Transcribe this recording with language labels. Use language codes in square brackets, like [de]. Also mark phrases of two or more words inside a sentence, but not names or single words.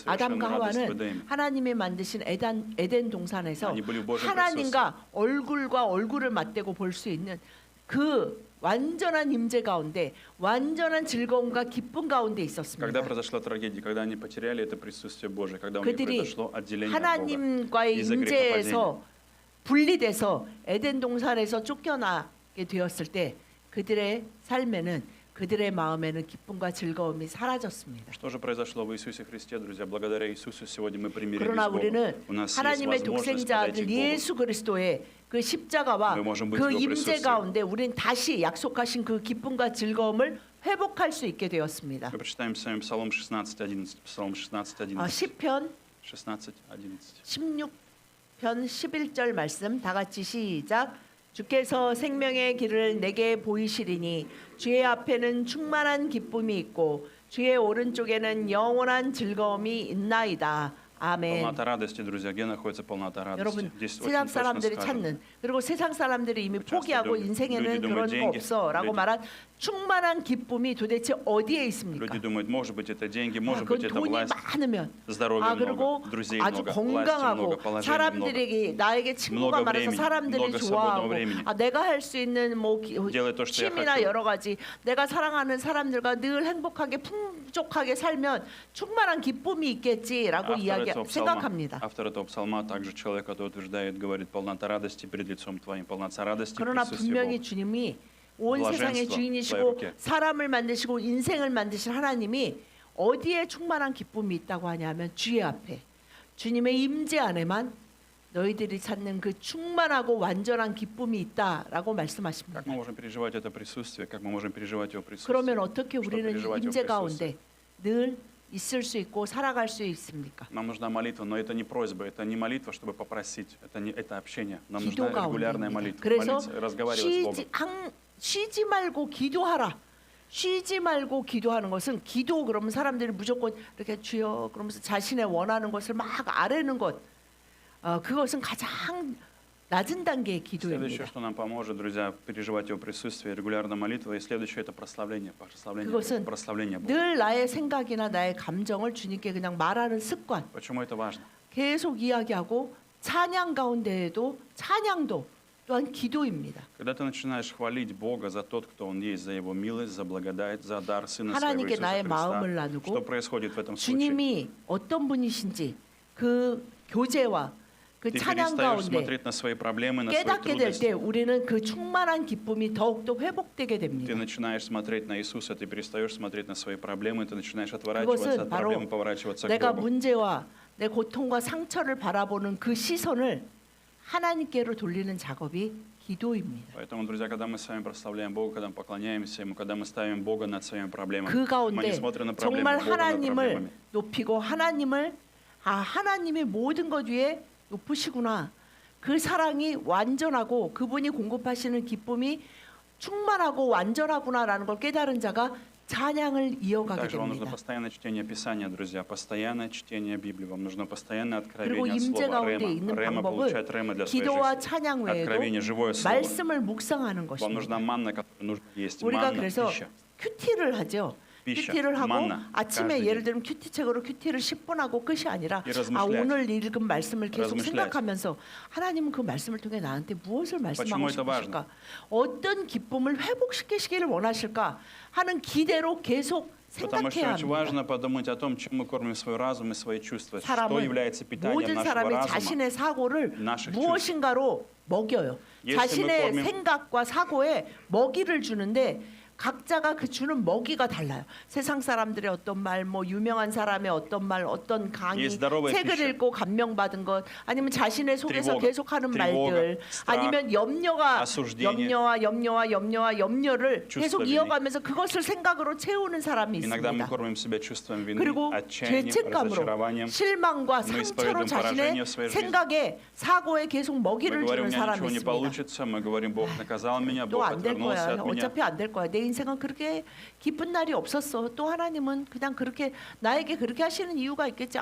[ko] 아담과 [ru] совершенную радость в [ko] 하와는 [ru] Эдеме. [ko] 하나님이 만드신 에덴 동산에서 아니, [ru] были в Божьем [ko] 하나님과 얼굴과 얼굴을 맞대고 볼 수 있는 그 완전한 임재 가운데 완전한 즐거움과 기쁨 가운데 [ru] Когда [ko] 있었습니다. [ru] произошла трагедия, когда они потеряли это присутствие Божие, когда у них [ko] 그들이 [ru] произошло отделение от Бога [ko] 하나님과의 [ru] из-за грехопадения. [ko] 임재에서 분리돼서 에덴 동산에서 쫓겨나게 되었을 때 그들의 삶에는 그들의 마음에는 기쁨과 즐거움이 사라졌습니다. [ru] Что же произошло в Иисусе Христе, друзья? Благодаря Иисусу сегодня мы примирились [ko] 그러나 [ru] с Богом. [ko] 우리는 [ru] У нас есть [ko] 하나님의 [ru] возможность [ko] 독생자 [ru] подойти [ko] 아들 [ru] к Богу. [ko] 예수 그리스도의 그 십자가와 네, [ru] можем быть [ko] 그 [ru] в его [ko] 임재 [ru] присутствии. [ko] 가운데 우리는 다시 약속하신 그 기쁨과 즐거움을 회복할 수 있게 되었습니다. [ru] Мы прочитаем с вами Псалом 16:11. Псалом 16:11. [ko] 시편 16:11. 16편 11절 말씀 다 같이 시작. 주께서 생명의 길을 내게 보이시리니 주의 앞에는 충만한 기쁨이 있고 주의 오른쪽에는 영원한 즐거움이 있나이다. 아멘. [ru] Полнота радости, друзья. Где находится полнота радости? [ko] 여러분 [ru] Здесь [ko] 세상 [ru] очень точно [ko] 사람들이 [ru] сказано. [ko] 찾는 그리고 세상 사람들이 이미 [ru] часто [ko] 포기하고 [ru] люди [ko] 인생에는 [ru] думают, [ko] 그런 거 [ru] деньги, [ko] 없어라고 [ru] люди- [ko] 말한 충만한 기쁨이 도대체 어디에 있습니까? [ru] Люди думают, может быть, это деньги, [ko] 아, [ru] может быть, [ko] 그 [ru] это [ko] 돈이 [ru] власть, [ko] 많으면 [ru] здоровья [ko] 그리고 [ru] много, друзей [ko] 아주 [ru] много, власти много, [ko] 건강하고 [ru] положения много. [ko] 사람들에게 나에게 친구가 [ru] много [ko] 많아서 [ru] времени, [ko] 사람들이 [ru] много свободного [ko] 좋아하고 [ru] времени. [ko] 내가 할 수 있는 뭐 [ru] Делай то, что я [ko] 취미나 [ru] хочу. [ko] 여러 가지 내가 사랑하는 사람들과 늘 행복하게 풍족하게 살면 충만한 기쁨이 있겠지라고 생각합니다. [ru] Автор этого псалма также человек, который утверждает, говорит, полнота радости перед лицом твоим, полнота радости в [ko] 그러나 [ru] присутствии [ko] 분명히 [ru] Бога. [ko] 주님이 온 [ru] 블라젠스터, [ko] 세상의 주인이시고 블라이브케. 사람을 만드시고 인생을 만드신 하나님이 어디에 충만한 기쁨이 있다고 하냐면 주의 앞에 주님의 임재 안에만 너희들이 찾는 그 충만하고 완전한 기쁨이 있다라고 말씀하십니다. [ru] Как мы можем переживать это присутствие, как мы можем переживать его присутствие? [ko] 그러면 어떻게 [ru] Что [ko] 우리는 [ru] переживать его [ko] 임재 [ru] присутствие? [ko] 가운데 늘 있을 수 있고 살아갈 수 있습니까? [ru] Нам нужна молитва, но это не просьба, это не молитва, чтобы попросить, это общение. Нам нужна [ko] 기도 [ru] регулярная [ko] 가운데입니다. [ru] молитва, [ko] 그래서 [ru] молиться, разговаривать с Богом. [ko] 쉬지 말고 기도하라. 쉬지 말고 기도하는 것은 기도 그러면 사람들이 무조건 이렇게 주여 그러면서 자신의 원하는 것을 막 아뢰는 것. 그것은 가장 낮은 단계의 [ru] Следующее, [ko] 기도입니다. [ru] что нам поможет, друзья, переживать его присутствие, регулярно молитва. И следующее это прославление [ko] 그것은 [ru] прославление Бога. [ko] 늘 나의 생각이나 나의 감정을 주님께 그냥 말하는 습관. [ru] Почему это важно? [ko] 계속 이야기하고 찬양 가운데에도 찬양도 또한 기도입니다. [ru] Когда ты начинаешь хвалить Бога за тот, кто Он есть, за Его милость, за благодать, за дар Сына Своего [ko] 하나님께 [ru] Иисуса [ko] 나의 마음을 [ru] Христа, [ko] 나누고 [ru] что происходит в этом случае? [ko] 주님이 어떤 분이신지 그 교제와 그 [ru] Ты [ko] 찬양 [ru] перестаешь [ko] 가운데 [ru] смотреть на свои проблемы, на свои [ko] 깨닫게 될 때 [ru] трудности. [ko] 우리는 그 충만한 기쁨이 더욱더 회복되게 [ru] Ты [ko] 됩니다. [ru] начинаешь смотреть на Иисуса, ты перестаешь смотреть на свои проблемы, ты начинаешь отворачиваться [ko] 그것은 [ru] от [ko] 바로 [ru] проблем и поворачиваться к [ko] 내가 [ru] Богу. [ko] 문제와 내 고통과 상처를 바라보는 그 시선을 하나님께로 돌리는 작업이 기도입니다. [ru] Поэтому, друзья, когда мы с вами прославляем Бога, когда мы поклоняемся Ему, когда мы ставим Бога над своими проблемами, [ko] 그 [ru] мы не [ko] 가운데 [ru] смотрим на проблемы, [ko] 정말 [ru] Бога над [ko] 하나님을 [ru] проблемами. [ko] 높이고 하나님이 모든 것 위에 높으시구나. 그 사랑이 완전하고 그분이 공급하시는 기쁨이 충만하고 완전하구나라는 걸 깨달은 자가 찬양을 이어가게 [ru] Также вам нужно [ko] 됩니다. [ru] постоянное чтение Писания, друзья, постоянное чтение Библии. Вам нужно постоянное [ko] 그리고 [ru] откровение от [ko] 임재 [ru] слова [ko] 가운데 [ru] Рема. [ko] 있는 [ru] Рема [ko] 방법은 [ru] получать Рема для своей [ko] 기도와 [ru] жизни. [ko] 찬양 외에도 [ru] Откровение, живое слово. [ko] 말씀을 묵상하는 [ru] Вам нужна [ko] 것입니다. [ru] манна, которую нужно есть. [ko] 우리가 [ru] Манна, [ko] 그래서 [ru] пища. [ko] 큐티를 하죠. [ru] 피샤, [ko] 큐티를 하고 만나, 아침에 [ru] каждый [ko] 예를 [ru] день. [ko] 들면 큐티 책으로 큐티를 10분 하고 끝이 아니라 [ru] И размышлять. [ko] 오늘 읽은 말씀을 계속 [ru] размышлять. [ko] 생각하면서 하나님은 그 말씀을 통해 나한테 무엇을 말씀하고 [ru] почему это [ko] 싶으실까? 어떤 기쁨을 회복시키시기를 원하실까? 하는 기대로 계속 [ru] Потому что [ko] 생각해야 [ru] очень [ko] 합니다. [ru] важно подумать о том, чем мы кормим свой разум и свои чувства. Что [ko] 사람은 [ru] является питанием [ko] 모든 [ru] нашего [ko] 사람이 [ru] разума. [ko] 자신의 사고를 [ru] наших [ko] 무엇인가로 먹여요. 예수님을 자신의 보면- 생각과 사고에 먹이를 주는데 각자가 그 주는 먹이가 달라요. 세상 사람들의 어떤 말, 뭐 유명한 사람의 어떤 말, 어떤 강의, [ru] 이 здоровая [ko] 책을 [ru] пища. [ko] 읽고 감명받은 것, 아니면 자신의 속에서 [ru] тревога, [ko] 계속하는 [ru] тревога, [ko] 말들, [ru] страх, [ko] 아니면 [ru] осуждение, [ko] 염려를 [ru] чувство [ko] 계속 [ru] вины. [ko] 이어가면서 그것을 생각으로 채우는 사람이 [ru] Иногда мы [ko] 있습니다. [ru] кормим себя чувством вины, [ko] 그리고 [ru] отчаянием, [ko] 죄책감으로 [ru] разочарованием. [ko] 실망과 [ru] Мы [ko] 상처로 [ru] исповедуем [ko] 자신의 [ru] поражение в своей жизни. [ko] 생각에 사고에 계속 [ru] Мы [ko] 먹이를 [ru] говорим, [ko] 주는 [ru] у меня [ko] 사람이 [ru] ничего не [ko] 있습니다. [ru] получится, мы говорим, Бог наказал меня, [ko] 또 [ru] Бог [ko] 안 될 [ru] отвернулся [ko] 거야. [ru] от меня. [ko] 어차피 안 될 거야. 내 인생은 그렇게 기쁜 날이 없었어. 또 하나님은 그냥 그렇게 나에게 그렇게 하시는 이유가 있겠지.